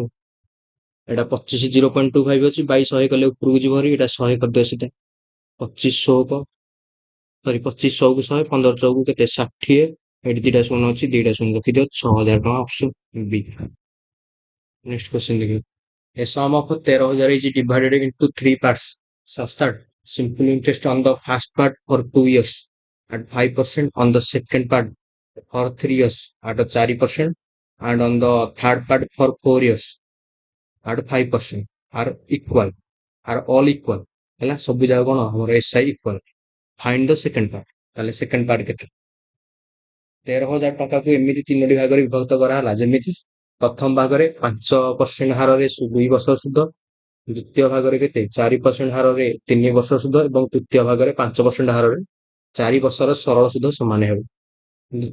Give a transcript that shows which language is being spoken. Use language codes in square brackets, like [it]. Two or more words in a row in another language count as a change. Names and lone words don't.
[or] ଏଇଟା 25 0.25 ଅଛି, 100 କଲେ ଉପରକୁ ଯିବ ଭାରି, ଏଇଟା 100 କରିଦିଅ ସିଧା 2500 ସରି 2500 କୁ 100 15 ଚଉକୁ କେତେ 60, ଏଠି ଦିଟା ଶୂନ ଅଛି, ଦିଟା ଶୂନ ରଖିଦିଅ 6000 ଟଙ୍କା [en] option B. [or] ନେକ୍ସଟ କ୍ୱେଶ୍ଚନ ଦେଖିବ [en] a sum of 13,000 is divided into 3 parts such that simple interest on the first part for 2 years at 5%, on the second part for 3 years at 4%, and on the third part for 4 years at 5% are equal, are all equal ହେଲା। [or] ସବୁ ଯାକ କଣ ଆମର [en] SI equal. find the second part, [or] ତାହେଲେ [en] second part [or] କେତେ 13,000 ଟଙ୍କାକୁ ଏମିତି 3ଟି ଭାଗରେ ବିଭକ୍ତ କରାହେଲା ଯେମିତି ପ୍ରଥମ ଭାଗରେ 5% ହାରରେ 2 ବର୍ଷ ସୁଧ, ଦ୍ୱିତୀୟ ଭାଗରେ କେତେ 4% ହାରରେ 3 ବର୍ଷ ସୁଧ ଏବଂ ତୃତୀୟ ଭାଗରେ 5% ହାରରେ 4 ବର୍ଷର ସରଳ ସୁଧ ସମାନ ହେବ।